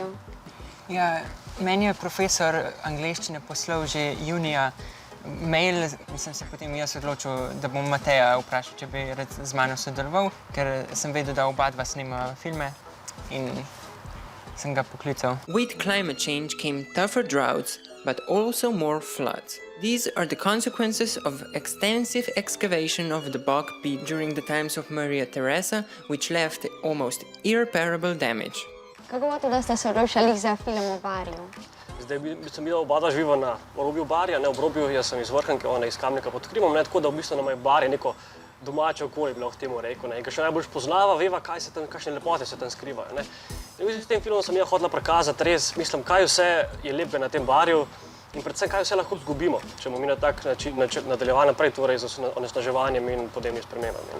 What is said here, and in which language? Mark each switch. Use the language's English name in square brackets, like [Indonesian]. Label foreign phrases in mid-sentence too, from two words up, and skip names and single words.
[Slovenian] Ja, meni je profesor angleščine poslal že junija mail, in sem se potem jaz odločil, da bom Mateja vprašal, če bi rad z mano sodeloval, ker sem vedel, da oba dva snema filme in sem ga poklical. [English] With climate change came tougher droughts, but also more floods. These are the consequences of extensive excavation of the bog pit during the times of Maria Theresa, which left almost irreparable damage. [Slovenian] Kako pa to, da ste se odločili za film o Barju? Zdaj sem videl, oba dva živa na obrobju Barja, ne, obrobju, jaz sem iz Vrhnika, ona iz Kamnika pod Krimom, ne, tako da v bistvu nama je Barje neko domače okolje, bi lahko temu rekel, ne, in ker še najbolj poznava, veva, kaj se tam, kakšne lepote se tam skrivajo, ne. In v bistvu s tem filmom sem hotela prikazati res, mislim, kaj vse je lepe na tem Barju in predvsem, kaj vse lahko izgubimo, če bomo mi na tak način nadaljevali naprej, torej z onesnaževanjem in podnebnimi spremembami, ne.